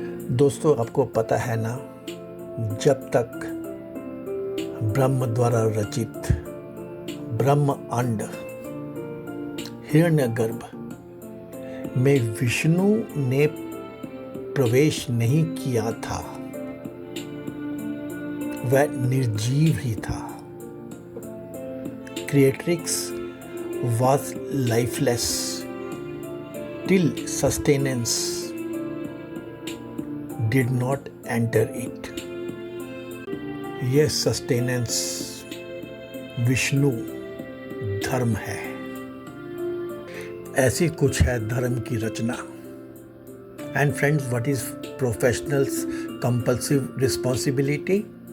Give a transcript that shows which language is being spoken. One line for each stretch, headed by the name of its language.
Hindi: दोस्तों, आपको पता है ना, जब तक ब्रह्म द्वारा रचित ब्रह्म अंड हिरण्यगर्भ में विष्णु ने प्रवेश नहीं किया था, वह निर्जीव ही था।
English: creatrix was lifeless till sustenance did not enter it.
Hindi: यह सस्टेनेंस विष्णु धर्म है। ऐसी कुछ है धर्म की रचना।
English: And friends, what is professionals compulsive responsibility?